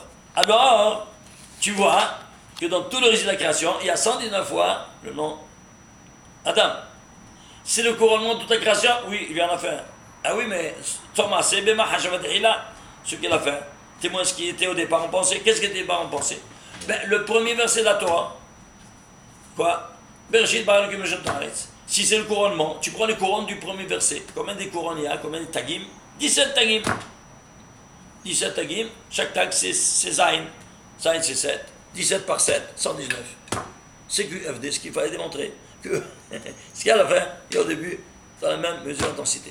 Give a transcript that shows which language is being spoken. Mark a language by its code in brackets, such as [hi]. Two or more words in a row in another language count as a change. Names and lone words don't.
[fr] Alors, tu vois que dans tout le récit de la création, il y a 119 fois le nom Adam. C'est le couronnement de toute la création? Oui, il vient en faire. Ah oui, mais Thomas, c'est Bema Hashavadirila, ce qu'il a fait. Témoin ce qui était au départ en pensée. Qu'est-ce qui était au départ en pensée? Le premier verset de la Torah. Quoi? [he] בראשית ברא אלוקים השם הארץ. [fr] Si c'est le couronnement, tu prends les couronnes du premier verset. Combien des couronnes il y a? Combien de tagim? 17 tagim. 17 tagim. Chaque tag c'est Zayin. Zayin c'est 7. 17 par 7, 119. C'est QFD, ce qu'il fallait démontrer. Que ce qu'il y a à la fin et au début, dans la même mesure d'intensité.